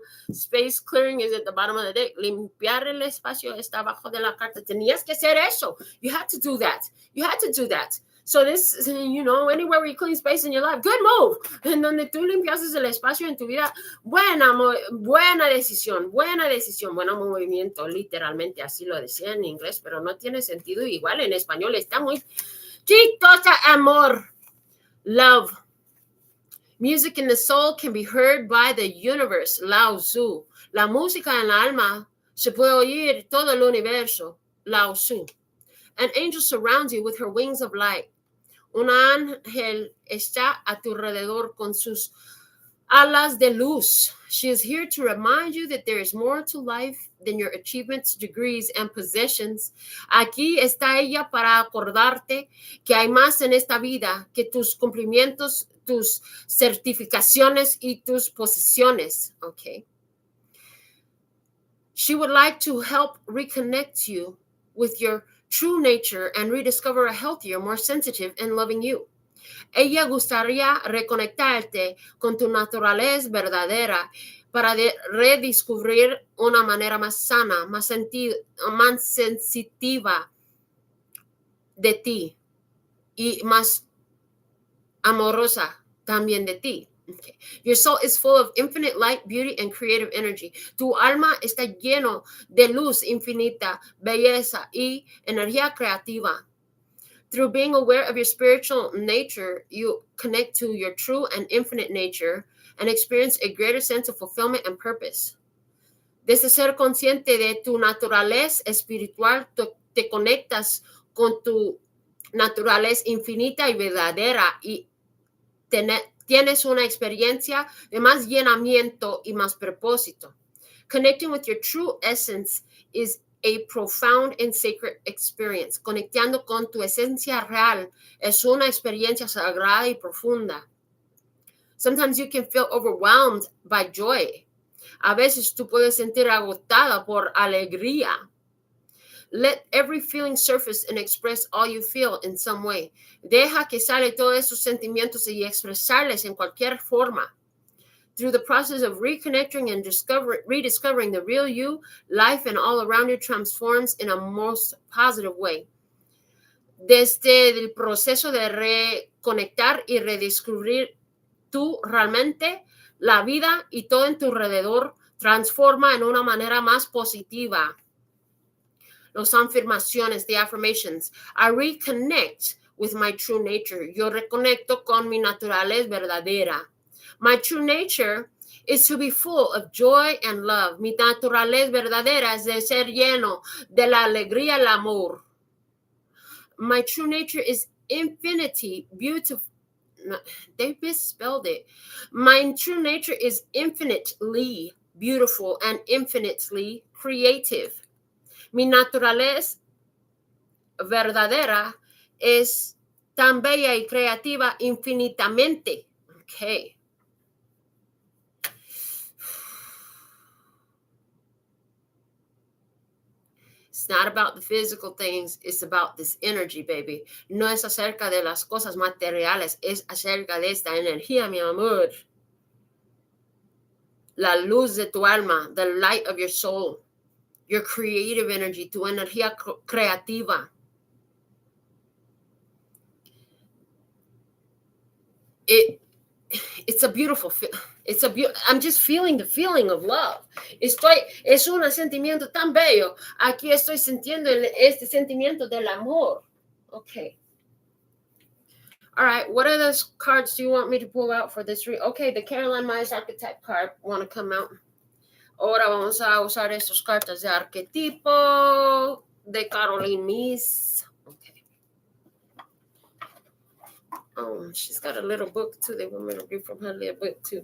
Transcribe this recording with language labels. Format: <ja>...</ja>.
<en>Space clearing is at the bottom of the deck.</en> <es>Limpiar el espacio está abajo de la carta. Tenías que hacer eso.</es> <en>You had to do that. So this, anywhere where you clean space in your life, good move.</en> <es>En donde tú limpias el espacio en tu vida, buena decisión, buen movimiento, literalmente así lo decía en inglés, pero no tiene sentido igual en español, está muy chistosa. Amor, love.</es> <en>Music in the soul can be heard by the universe, Lao Tzu.</en> <es>La música en la alma se puede oír todo el universo, Lao Tzu.</es> <en>An angel surrounds you with her wings of light.</en> <es>Un ángel está a tu alrededor con sus alas de luz.</es> <en>She is here to remind you that there is more to life than your achievements, degrees, and possessions.</en> <es>Aquí está ella para acordarte que hay más en esta vida que tus cumplimientos, tus certificaciones y tus posesiones. Okay.</es> <en>She would like to help reconnect you with your true nature and rediscover a healthier, more sensitive and loving you.</en> <es>Ella gustaría reconectarte con tu naturaleza verdadera para redescubrir una manera más sana, más sensitiva de ti y más amorosa también de ti. Okay.</es> <en>Your soul is full of infinite light, beauty, and creative energy.</en> <es>Tu alma está lleno de luz infinita, belleza y energía creativa.</es> <en>Through being aware of your spiritual nature, you connect to your true and infinite nature and experience a greater sense of fulfillment and purpose.</en> <es>Desde ser consciente de tu naturaleza espiritual, te conectas con tu naturaleza infinita y verdadera y tienes una experiencia de más llenamiento y más propósito.</es> <en>Connecting with your true essence is a profound and sacred experience.</en> <es>Conectando con tu esencia real es una experiencia sagrada y profunda.</es> <en>Sometimes you can feel overwhelmed by joy.</en> <es>A veces tú puedes sentir agotada por alegría.</es> <en>Let every feeling surface and express all you feel in some way.</en> <es>Deja que sale todos esos sentimientos y expresarles en cualquier forma.</es> <en>Through the process of reconnecting and rediscovering the real you, life and all around you transforms in a most positive way.</en> <es>Desde el proceso de reconectar y redescubrir tú realmente, la vida y todo en tu alrededor transforma en una manera más positiva. Las afirmaciones, the affirmations.</es> <en>I reconnect with my true nature.</en> <es>Yo reconecto con mi naturaleza verdadera.</es> <en>My true nature is to be full of joy and love.</en> <es>Mi naturaleza verdadera es de ser lleno de la alegría y el amor.</es> <en>My true nature is infinity, beautiful. They misspelled it. My true nature is infinitely beautiful and infinitely creative.</en> <es>Mi naturaleza verdadera es tan bella y creativa infinitamente. Okay.</es> <en>It's not about the physical things. It's about this energy, baby.</en> <es>No es acerca de las cosas materiales. Es acerca de esta energía, mi amor. La luz de tu alma,</es> <en>the light of your soul. Your creative energy,</en> <es>tu energía creativa.</es> <en>It's a beautiful I'm just feeling the feeling of love.</en> <es>Es un sentimiento tan bello. Aquí estoy sintiendo este sentimiento del amor. Okay.</es> <en>All right, what other cards do you want me to pull out for this read? Okay, the Caroline Myers archetype card want to come out.</en> <es>Ahora vamos a usar estas cartas de arquetipo de Caroline Myers. Okay.</es> <en>Oh, she's got a little book too. They want me to read from her little book too.</en>